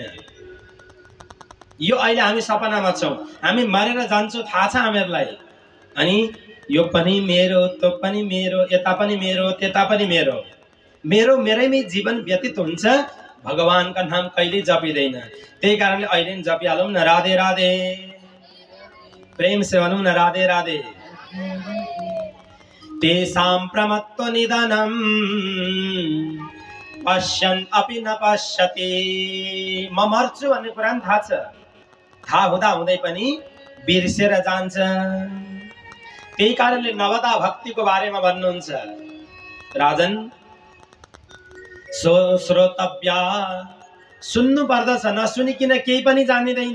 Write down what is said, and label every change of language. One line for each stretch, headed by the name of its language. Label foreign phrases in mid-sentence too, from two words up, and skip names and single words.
Nepali: यो अहिले हामी सपनामा छौँ, हामी मरेर जान्छौँ थाहा छ हामीहरूलाई। अनि यो पनि मेरो, त्यो पनि मेरो, यता पनि मेरो, त्यता पनि मेरो, मेरैमै जीवन व्यतीत हुन्छ। भगवानका नाम कहिले जपिँदैन। त्यही कारणले अहिले नि जपिहालौँ न, राधे राधे,
Hindi: प्रेम से
Nepali: भनौँ न राधे राधे।
Sanskrit: तेषां प्रमत्तो निधनं पश्यन् अपि न पश्यति।
Nepali: म मर्छु भन्ने कुरा नि थाहा छ, थाहा हुँदा हुँदै पनि बिर्सेर जान्छ। त्यही कारणले नवदा भक्तिको बारेमा भन्नुहुन्छ राजन, श्रोतव्य, सुन्नु पर्दछ, नसुनिकन केही पनि जानिँदैन।